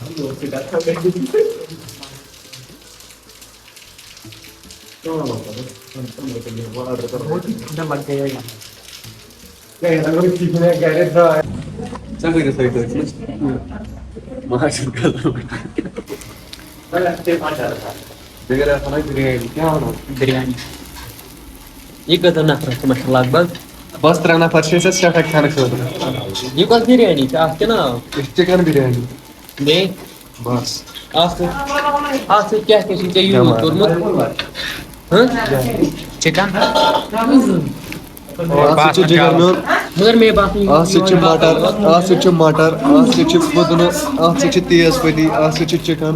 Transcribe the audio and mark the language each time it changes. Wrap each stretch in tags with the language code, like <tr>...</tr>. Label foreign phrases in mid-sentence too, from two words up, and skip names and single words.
<ur>بہت ہی ٹھنڈا لگ گیا یہاں بریانی یہ کتنا نفر تمہیں لگ بھگ</ur> <ks>بس 3 نفر سیٹھا کھانا خاطر یہ کس بریانی کیا ناو چکن بریانی بیٚیہِ بس اَتھ سۭتۍ کیٛاہ چھُ ژےٚ یوٗز کوٚرمُت</ks> <ur>چکن اور</ur> <ks>ات باسمت جگر</ks> <ur>چاول</ur> <ks>میون مگر مےٚ باسان ات مٹر ات مٹر ات پُدنہٕ ات تیز پتی ات چکن</ks>